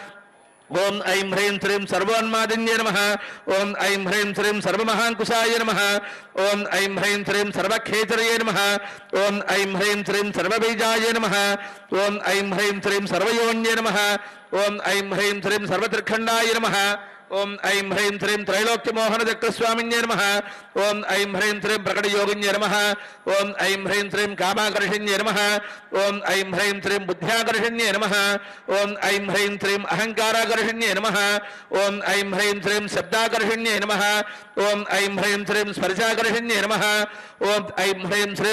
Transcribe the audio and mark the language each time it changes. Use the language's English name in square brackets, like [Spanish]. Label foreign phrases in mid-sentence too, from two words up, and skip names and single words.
[Sanskrit] ॐ ऐं ह्रीं श्रीं सर्वोन्मादिन्ये नमः ॐ ऐं ह्रीं श्रीं सर्वमहाङ्कुशाय नमः ॐ ऐं ह्रीं श्रीं सर्वखेचरये नमः ॐ ऐं ह्रीं श्रीं सर्वबीजाय नमः ॐ ऐं ह्रीं श्रीं सर्वयोन्ये नमः ॐ ऐं ह्रीं श्रीं सर्वत्रिखण्डाय नमः ఓం ఐం హ్రీం శ్రీం త్రైలోక్యమోహన చక్రస్వామిన్యే నమః ఓం ఐం హ్రీం శ్రీం ప్రకటయోగిన్యే నమః ఓం ఐం హ్రీం శ్రీం కామాకర్షిణ్యే నమః ఓం ఐం హ్రీం శ్రీం బుద్ధ్యాకర్షిణ్యే నమః ఓం ఐం హ్రీం శ్రీం అహంకారాకర్షిణ్యే నమః ఓం ఐం హ్రీం శ్రీం శబ్దాకర్షిణ్యే నమః ఓం ఐం హ్రీం శ్రీం స్పర్శాకర్షిణ్యే నమః ఓం ఐం హ్రీం శ్రీం